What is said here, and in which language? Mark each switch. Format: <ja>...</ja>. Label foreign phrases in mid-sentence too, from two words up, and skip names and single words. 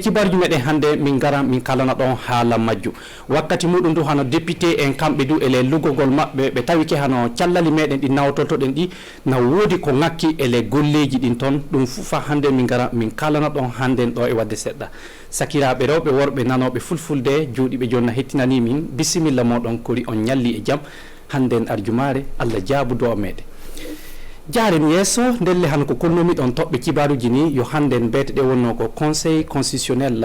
<ff>kibaru mede hande min gara min kalana don hala majju wakkati mudum du hano député en kambe du ele lugogol mabbe be tawike hano ciallali meden di nawtoto den di na wodi ko ngakki ele golleji din ton dum fufa hande min gara min kalana don hande do e wadde sedda sakiraabe rewbe worbe nanobe fulfulde juudibe jonna hettinani min bismillah modon kori on nyalli e jam handen arjumare alla jaabudo mede jaaren yeso ndelle han ko konnomi don tobbe kibaruji ni yo handen bete de wonno ko</ff> <fr>conseil constitutionnel</fr>